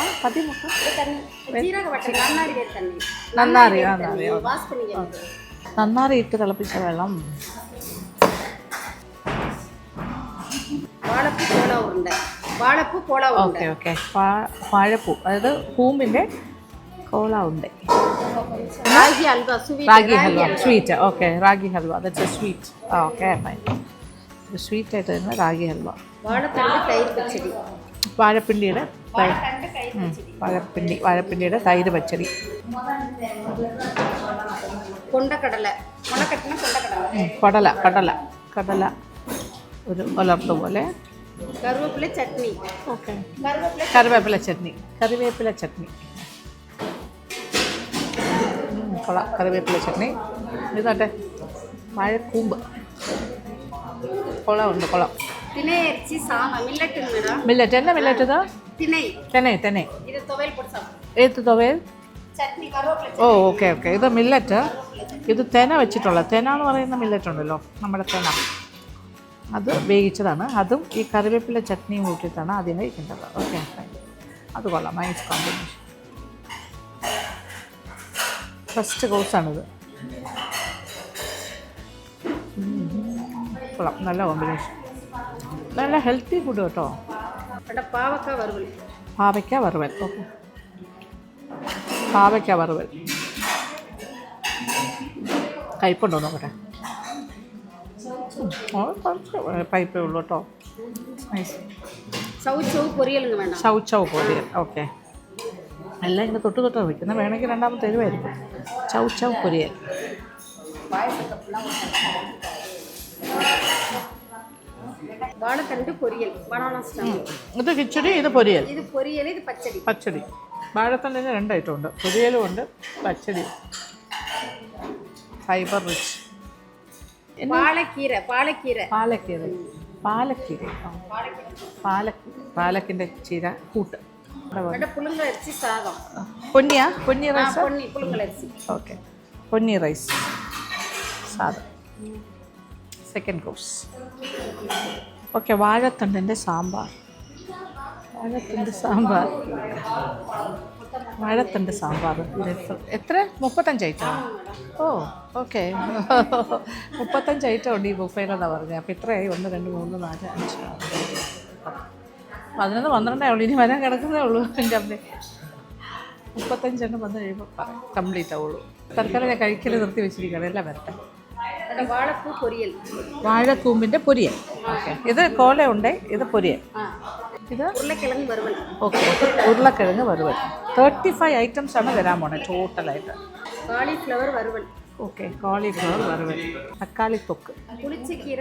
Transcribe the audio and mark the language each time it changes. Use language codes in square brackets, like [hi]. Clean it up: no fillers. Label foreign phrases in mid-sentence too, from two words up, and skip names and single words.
[ml] പതിമുഖം നന്നാറി. നന്നാറി ഇട്ട് തിളപ്പിച്ച വെള്ളം. ഓക്കെ. വാഴപ്പൂ, അതായത് കൂമ്പിൻ്റെ കോള ഉണ്ട്. [ta] ராகி அல்வா ஸ்வீட் [ml] റാഗി ഹൽവ സ്വീറ്റ്. ഓക്കെ, റാഗി ഹൽവ, [en] that's a sweet. okay fine. [ml] ഒരു സ്വീറ്റ് ആയിട്ട് തന്നെ റാഗി ഹൽവ. [ta] வாழைத்தண்டு தயிர் பச்சடி [ml] വാഴപ്പിണ്ടിയുടെ വാഴപ്പിണ്ടിയുടെ തൈര് പച്ചടി. [ta] கொண்டக்கடலை முளைக்கட்டின கொண்டக்கடலை [ml] കടല ഒരു ഉലർത്ത പോലെ. [ta] கருவேப்பிலை சட்னி [ml] ഓക്കെ, കറിവേപ്പില ചട്നി. കൊള്ളാം, കറിവേപ്പില ചട്നി. ഇതാട്ടെ വാഴക്കൂമ്പ്. കൊള്ളാം. [ta] திணை அரிசி சாமை மில்லட்டுங்க மேடம். [ml] മില്ലറ്റ്. എന്നാ മില്ലറ്റ് ഇത്? [ta] திணை இது துவையல் போட்டு சாப்பிடுவோம். [ml] ഏത് തുവയൽ? [ta] சட்னி கருவேப்பிலை [ml] ഓ ഓക്കെ. ഇത് മില്ലറ്റ്. ഇത് തെന വെച്ചിട്ടുള്ള തെന എന്ന് പറയുന്ന മില്ലറ്റ് ഉണ്ടല്ലോ, നമ്മുടെ തെന, അത് വേവിച്ചതാണ്. അതും ഈ കറിവേപ്പില ചട്നിയും കൂട്ടിയിട്ടാണ് ആദ്യം കഴിക്കേണ്ടത്. [en] okay fine. [ml] അത് കൊള്ളാം, [en] nice combination. [ml] ഫസ്റ്റ് കോഴ്സാണിത്. കൊള്ളാം, നല്ല കോമ്പിനേഷൻ, നല്ല [en] healthy food [ml] കേട്ടോ. [ta] பாவக்காய் வறுவல். [ml] പാവയ്ക്ക വറുവൽ. ഓക്കെ, പാവയ്ക്ക വറുവൽ. കയ്പുണ്ടോ നോക്കട്ടെ. പൈപ്പേ ഉള്ളൂ കേട്ടോ. നൈസ്. [ta] சவுச்சவு பொரியலுங்க வேண்டாம். [ml] ചൗ പൊടിയൽ. ഓക്കെ, എല്ലാം ഇങ്ങനെ തൊട്ട് വയ്ക്കുന്നത്. വേണമെങ്കിൽ രണ്ടാമത് തരുമായിരിക്കും. ചൗ പൊരിയൽ. [ta] வாழைத்தண்டு பொரியல் [en] banana stem. [ml] ഇത് കിച്ചടി, ഇത് പൊരിയൽ. [ta] இது பொரியல், இது பச்சடி. [ml] വാഴത്തണ്ടിന് 2 ഐറ്റം ഉണ്ട്, പൊരിയലും ഉണ്ട് പച്ചടിയും. [en] fiber rich. [ml] പാലക്കിൻ്റെ ചീര കൂട്ട്. [ta] புழுங்கல் அரிசி சாதம். [ml] പൊന്നി റൈസ്. [ta] புழுங்கல் அரிசி. [ml] ഓക്കെ, പൊന്നി റൈസ് സാദം. [en] second course. [ml] ഓക്കെ, വാഴത്തണ്ടിൻ്റെ സാമ്പാർ. വാഴത്തണ്ട് സാമ്പാർ. എത്ര? 35 ഐറ്റം. ഓ ഓക്കെ, 35 ഐറ്റം ഉണ്ട് ഈ ബുഫേലെന്നാണ് പറഞ്ഞത്. അപ്പോൾ ഇത്രയായി? 1 2 3 4 5 6 11 12 ഉള്ളൂ. ഇനി വരാൻ കിടക്കുന്നേ ഉള്ളൂ. എൻ്റെ അമ്മേ, 35 വന്നു കഴിയുമ്പോൾ പറയാം, കംപ്ലീറ്റ് ആവുള്ളൂ. തൽക്കാലം ഞാൻ കഴിക്കൽ നിർത്തി വെച്ചിരിക്കുകയാണ്. എല്ലാം വരട്ടെ. [ta] வாழைப்பூ பொரியல். [ml] വാഴക്കൂമ്പിൻ്റെ പൊരിയൽ. ഓക്കെ, ഇത് കോല ഉണ്ട്, ഇത് പൊരിയൽ. ഇത് ഉരുളക്കിഴങ്ങ് വറുവൽ. ഓക്കെ, ഉരുളക്കിഴങ്ങ് വറുവൽ. 35 ഐറ്റംസ് ആണ് വരാൻ പോണേ ടോട്ടലായിട്ട്. കാളിഫ്ലവർ വറുവൽ. ഓക്കെ, കാളിഫ്ലവർ വറുവൽ. തക്കാളി തൊക്ക്. പുളിച്ചക്കീര.